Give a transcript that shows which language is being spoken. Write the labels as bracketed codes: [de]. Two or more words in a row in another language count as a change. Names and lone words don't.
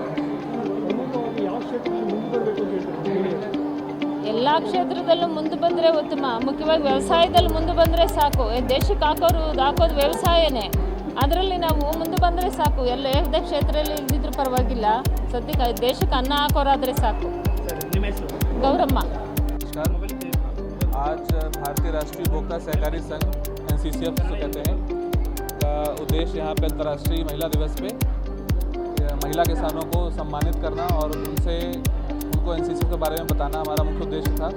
[kn] ಎಲ್ಲ ಕ್ಷೇತ್ರದಲ್ಲೂ ಮುಂದೆ ಬಂದರೆ ಉತ್ತಮ. ಮುಖ್ಯವಾಗಿ ವ್ಯವಸಾಯದಲ್ಲಿ ಮುಂದೆ ಬಂದರೆ ಸಾಕು. ದೇಶಕ್ಕೆ ಹಾಕೋದು ವ್ಯವಸಾಯನೇ. ಅದರಲ್ಲಿ ನಾವು ಮುಂದೆ ಬಂದರೆ ಸಾಕು. ಯಾವುದೇ ಕ್ಷೇತ್ರದಲ್ಲಿ ಇಲ್ದಿದ್ರೂ ಪರವಾಗಿಲ್ಲ. ಸದ್ಯಕ್ಕೆ ದೇಶಕ್ಕೆ ಅನ್ನ ಹಾಕೋರಾದರೆ ಸಾಕು. ಗೌರಮ್ಮ. [hi] आज भारतीय राष्ट्रीय उपभोक्ता सहकारी संघ NCCF जो कहते हैं का उद्देश्य यहाँ पे अंतर्राष्ट्रीय महिला दिवस पे महिला किसानों को सम्मानित करना और उनको NCCF के बारे में बताना हमारा मुख्य उद्देश्य था.